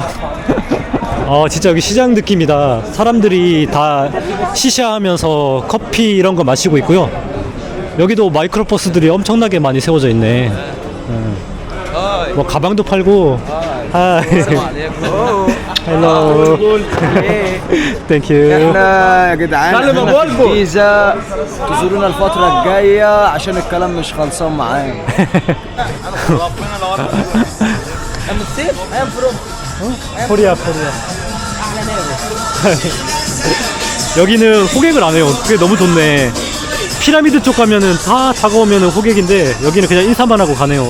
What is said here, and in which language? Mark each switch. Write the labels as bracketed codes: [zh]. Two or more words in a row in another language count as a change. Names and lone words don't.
[ko] 진짜 여기 시장 느낌이다. 사람들이 다 시샤하면서 커피 이런 거 마시고 있고요. 여기도 마이크로버스들이 엄청나게 많이 세워져 있네. 뭐 가방도 팔고. 하이. 헬로. [en] Thank you. [ar] احنا يا جدعان احنا في الجيزة تزورونا الفترة الجاية عشان الكلام مش خلصان معايا. [ko] 코리아. 여기는 호객을 안 해요. 그게 너무 좋네. 피라미드 쪽 가면은 다 다가오면은 호객인데 여기는 그냥 인사만 하고 가네요.